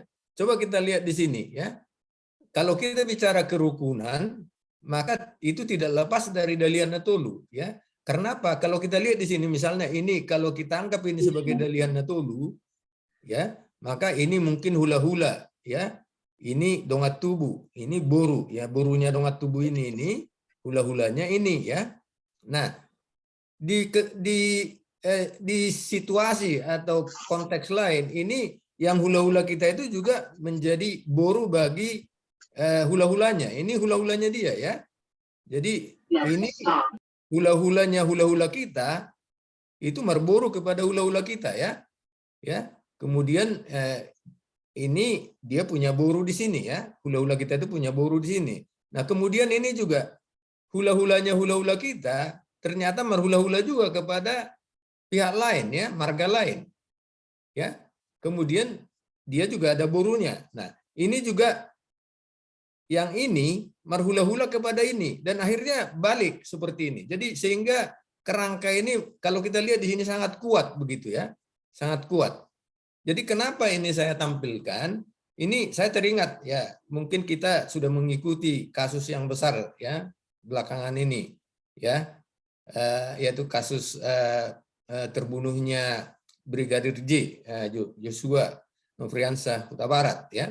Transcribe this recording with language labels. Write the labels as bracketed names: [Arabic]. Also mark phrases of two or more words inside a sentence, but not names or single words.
[Indonesian] Coba kita lihat di sini, ya. Kalau kita bicara kerukunan, maka itu tidak lepas dari Dalihan Natolu, ya. Kenapa? Kalau kita lihat di sini misalnya ini kalau kita anggap ini sebagai Dalihan Natolu, ya, maka ini mungkin hula-hula, ya. Ini [Batak Toba] dongat tubuh, [Indonesian] ini boru, ya, borunya [Batak Toba] dongat tubuh [Indonesian] ini hula-hulanya ini, ya. Nah, di situasi atau konteks lain ini yang hula-hula kita itu juga menjadi boru bagi hula-hulanya. Ini hula-hulanya dia, ya. Jadi ini hula-hulanya hula-hula kita itu marboru kepada hula-hula kita, ya. Ya. Kemudian ini dia punya boru di sini, ya. Hula-hula kita itu punya boru di sini. Nah, kemudian ini juga hula-hulanya hula-hula kita ternyata marhula-hula juga kepada pihak lain, ya, marga lain. Ya. Kemudian dia juga ada borunya. Nah, ini juga yang ini marhula-hula kepada ini dan akhirnya balik seperti ini. Jadi sehingga kerangka ini kalau kita lihat di sini sangat kuat begitu, ya. Sangat kuat. Jadi kenapa ini saya tampilkan? Ini saya teringat, ya, mungkin kita sudah mengikuti kasus yang besar, ya, belakangan ini, ya, yaitu kasus terbunuhnya Brigadir J, Joshua Nofriansah Huta Barat, ya.